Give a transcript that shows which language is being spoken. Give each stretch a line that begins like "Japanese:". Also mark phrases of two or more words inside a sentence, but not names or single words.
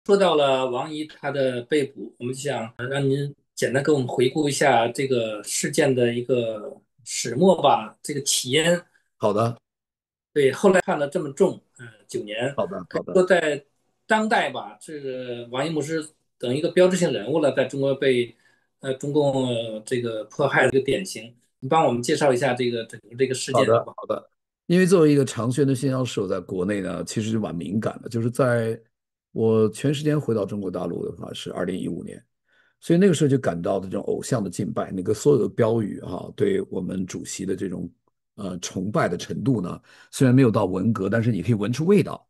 Chinese: 說到了王怡她的被捕，我们就想让您简单给我们回顾一下这个事件的一个始末吧，这个起因。好的，对，后来判了这么重，9年，好的，可以好的，说在当代吧，这个王一牧是等于一个標誌性人物了，在中国被中共这个迫害的一個典型。你幫我們介紹一下這個整個這個事件，好好的，不好？好的。因為作為一個長宣的宣教士，在國內呢，其實就蠻敏感的。就是在我全時間回到中國大陸的話，是2015年，所以那個時候就感到這種偶像的敬拜，那個所有的標語哈、對我們主席的這種崇拜的程度呢，雖然沒有到文革，但是你可以聞出味道。